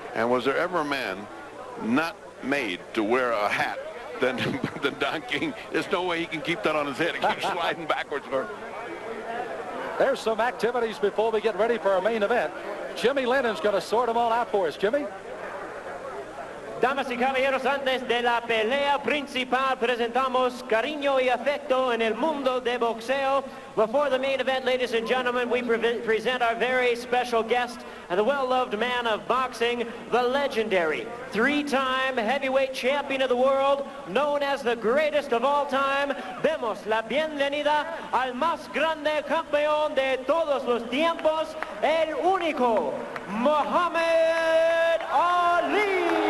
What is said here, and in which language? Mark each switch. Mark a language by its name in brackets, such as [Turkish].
[English] And was there ever a man not made to wear a hat than Don King? There's no way he can keep that on his head. He keeps sliding backwards. There's some activities before we get ready for our main event. Jimmy Lennon's going to sort them all out for us. Jimmy? [Spanish] Damas y caballeros, antes de la pelea principal, presentamos cariño y afecto en el mundo de boxeo. [English] Before the main event, ladies and gentlemen, we present our very special guest and the well-loved man of boxing, the legendary 3-time heavyweight champion of the world, known as the greatest of all time. [Spanish] Demos la bienvenida al más grande campeón de todos los tiempos, el único, Muhammad Ali.